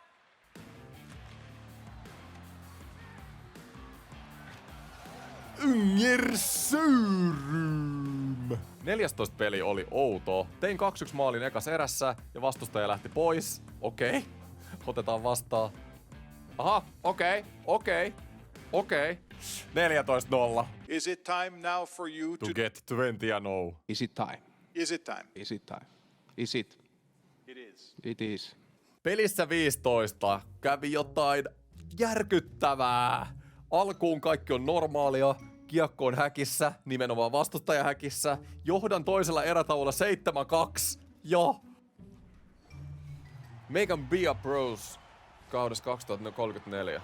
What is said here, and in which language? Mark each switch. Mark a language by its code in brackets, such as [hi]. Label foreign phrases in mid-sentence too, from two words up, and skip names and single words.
[fi] Yngersöyrym! 14 peli oli outo. Tein 2-1 maalin ekas erässä ja vastustaja lähti pois. Okei. Otetaan vastaan. Aha, okei. 14-0. [en] Is it time now for you To get 20-0. Is it time? Is it time? Is it time? Is it? It is. It is. [fi] Pelissä 15 kävi jotain järkyttävää. Alkuun kaikki on normaalia. Kiekko on häkissä, nimenomaan vastustaja häkissä. Johdan toisella erätaululla 7-2. Ja Megan Bia Bros kaudessa 2034.